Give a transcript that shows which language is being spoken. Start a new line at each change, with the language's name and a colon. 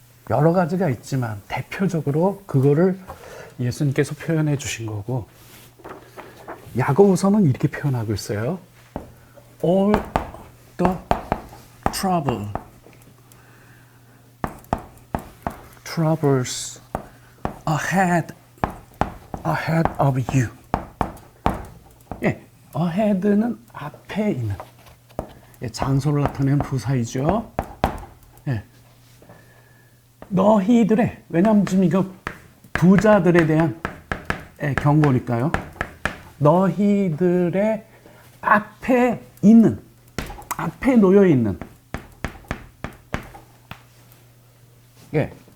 Korean: 여러 가지가 있지만 대표적으로 그거를 예수님께서 표현해 주신 거고, 야고보서는 이렇게 표현하고 있어요.
English: All the troubles ahead of you.
Korean: 예, ahead는 앞에 있는, 예, 장소를 나타내는 부사이죠. 예, 너희들의, 왜냐하면 지금 이거 부자들에 대한 경고니까요. 너희들의 앞에 있는, 앞에 놓여 있는, 예,